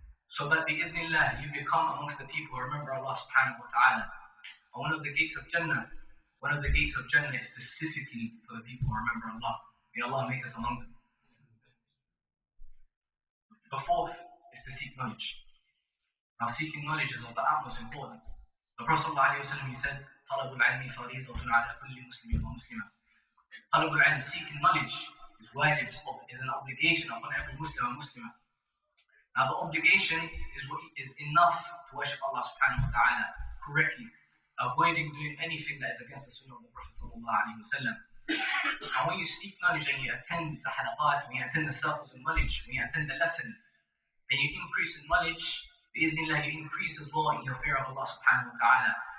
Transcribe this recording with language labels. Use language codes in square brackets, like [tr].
[en] So that bi'idhnillah, you become amongst the people who remember Allah subhanahu wa ta'ala. And one of the gates of Jannah is specifically for the people who remember Allah. May Allah make us among them. The fourth is to seek knowledge. Now seeking knowledge is of the utmost importance. The Prophet ﷺ, he said, [ar] طَلَبُ الْعِلْمِ فَرِيضَةٌ عَلَى كُلِّ مُسْلِمٍ وَمُسْلِمَةٍ. طَلَبُ الْعِلْم, [en] seeking knowledge, is wajib, is an obligation upon every Muslim and Muslimah. Now the obligation is enough to worship Allah subhanahu wa ta'ala correctly, avoiding doing anything that is against the sunnah of the Prophet sallallahu alaihi wasallam. And when you seek knowledge and you attend the halaqat, when you attend the circles of knowledge, when you attend the lessons, and you increase in knowledge, bi'idhnillah, you increase as well in your fear of Allah subhanahu wa ta'ala.